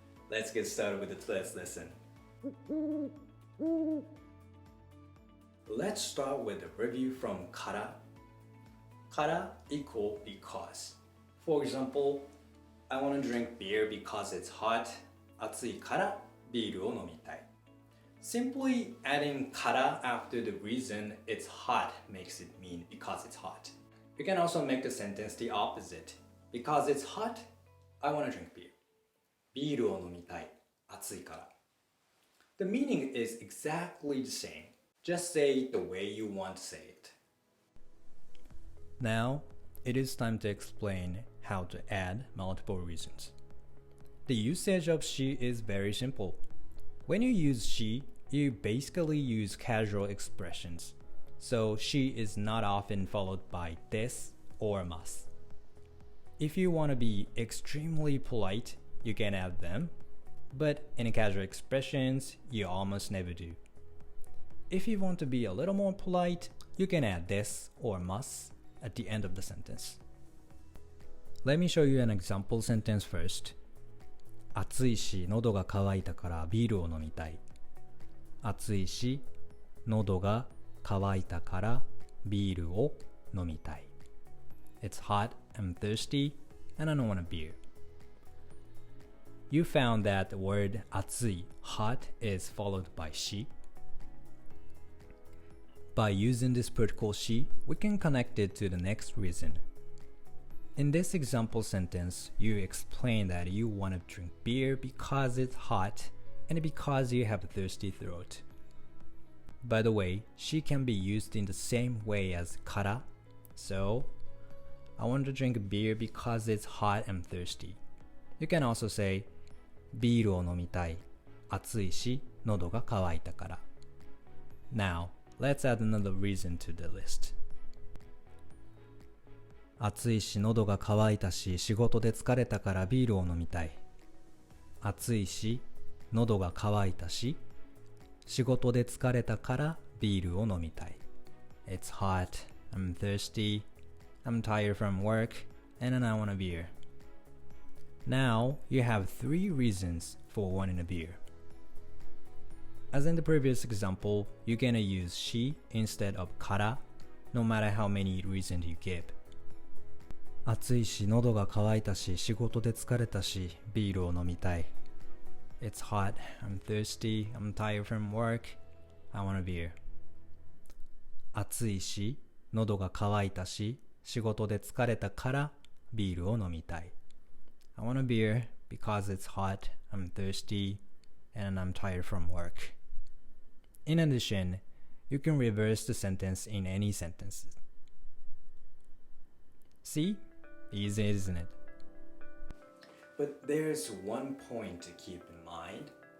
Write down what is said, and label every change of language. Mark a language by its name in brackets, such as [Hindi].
[English] Let's get started with today's lesson. Let's start with a review from kara. Kara equal because. For example, I want to drink beer because it's hot. [Japanese] 暑いからビールを飲みたい. [English] Simply adding kara after the reason it's hot makes it mean because it's hot. You can also make the sentence the opposite. Because it's hot, I want to drink beer. [Japanese] ビールを飲みたい.暑いから. [English] The meaning is exactly the same. Just say it the way you want to say it. Now, it is time to explain how to add multiple reasons. The usage of she is very simple. When you use she, you basically use casual expressions. So she is not often followed by des or mas. If you want to be extremely polite, you can add them, but in casual expressions, you almost never do. If you want to be a little more polite, you can add des or mas at the end of the sentence. Let me show you an example sentence first. [Japanese] 暑いし喉が渇いたからビールを飲みたい.暑いし喉が渇いたからビールを飲みたい. [English] It's hot, I'm thirsty, and I don't want a beer. You found that the word 暑い, hot, is followed by she. By using this particle she, we can connect it to the next reason. In this example sentence, you explain that you want to drink beer because it's hot and because you have a thirsty throat. By the way, she can be used in the same way as kara. So, I want to drink beer because it's hot and thirsty. You can also say, [Japanese] ビールを飲みたい. 暑いし喉が渇いたから. [English] Now, let's add another reason to the list. [Japanese] 暑いし喉が渇いたし仕事で疲れたからビールを飲みたい. 暑いし喉が渇いたし仕事で疲れたからビールを飲みたい. [English] It's hot, I'm thirsty, I'm tired from work, and then I want a beer. Now you have 3 reasons for wanting a beer. As in the previous example, you're gonna use she instead of kara, no matter how many reasons you give. [Japanese] 暑いし喉が渇いたし仕事で疲れたしビールを飲みたい. [English] It's hot, I'm thirsty, I'm tired from work, I want a beer. [Japanese] 暑いし喉が渇いたし仕事で疲れたからビールを飲みたい. [English] I want a beer because it's hot, I'm thirsty, and I'm tired from work. In addition, you can reverse the sentence in any sentence. See? Easy, isn't it? But there's one point to keep in mind.